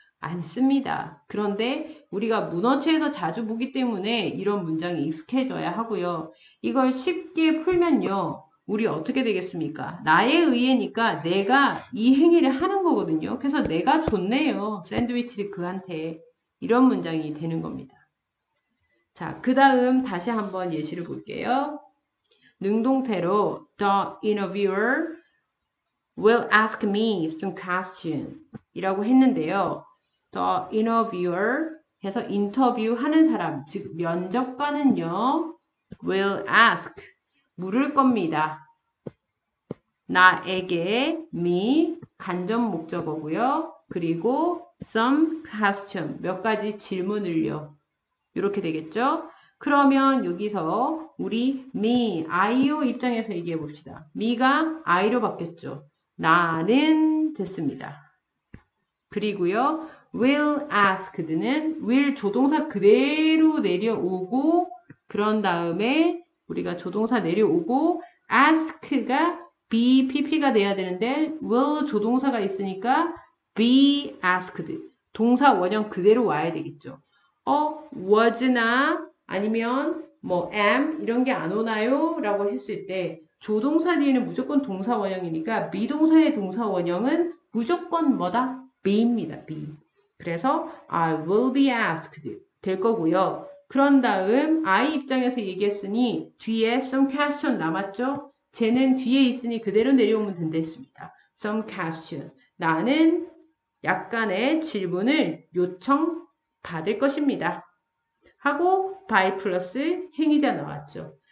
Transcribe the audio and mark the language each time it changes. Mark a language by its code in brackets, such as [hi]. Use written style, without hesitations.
[ko] 안 씁니다. 그런데 우리가 문어체에서 자주 보기 때문에 이런 문장이 익숙해져야 하고요. 이걸 쉽게 풀면요. 우리 어떻게 되겠습니까? 나에 의해니까 내가 이 행위를 하는 거거든요. 그래서 내가 줬네요. 샌드위치를 그한테. 이런 문장이 되는 겁니다. 자, 그 다음 다시 한번 예시를 볼게요. 능동태로 [en] The interviewer will ask me some question [ko] 이라고 했는데요. The interviewer 해서 인터뷰하는 사람, 즉 면접관은요. will ask 물을 겁니다. 나에게 me 간접 목적어고요. 그리고 some question 몇 가지 질문을요. 이렇게 되겠죠? 그러면 여기서 우리 me, I요 입장에서 얘기해 봅시다. me가 I로 바뀌었죠. 나는 됐습니다. 그리고요. will asked는 will 조동사 그대로 내려오고 그런 다음에 우리가 조동사 내려오고 ask가 be, pp가 돼야 되는데 will 조동사가 있으니까 be asked 동사 원형 그대로 와야 되겠죠. was나 아니면 뭐 am 이런 게 안 오나요? 라고 했을 때 조동사 뒤에는 무조건 동사 원형이니까 미동사의 동사 원형은 무조건 뭐다? be입니다. be. 그래서 [en] I will be asked [ko] 될 거고요. 그런 다음 I 입장에서 얘기했으니 뒤에 some question 남았죠? 쟤는 뒤에 있으니 그대로 내려오면 된댔습니다. some question. 나는 약간의 질문을 요청받을 것입니다. 하고 by 플러스 행위자 나왔죠.